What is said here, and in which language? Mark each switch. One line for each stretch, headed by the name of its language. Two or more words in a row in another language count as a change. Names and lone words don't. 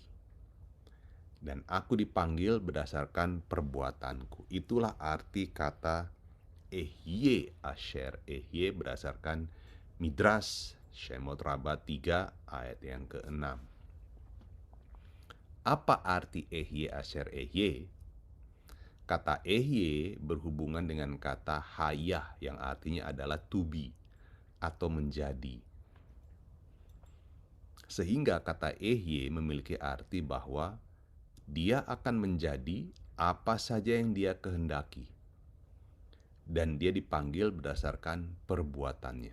Indonesian: Dan aku dipanggil berdasarkan perbuatanku. Itulah arti kata
Hebrew: אהיה אשר אהיה
Indonesian: berdasarkan Midras Shemot Rabbah 3 ayat yang ke-6. Apa arti
Hebrew: אהיה אשר אהיה?
Indonesian: Kata Ehye berhubungan dengan kata hayah yang artinya adalah
English: to be
Indonesian: atau menjadi. Sehingga kata Ehye memiliki arti bahwa dia akan menjadi apa saja yang dia kehendaki. Dan dia dipanggil berdasarkan perbuatannya.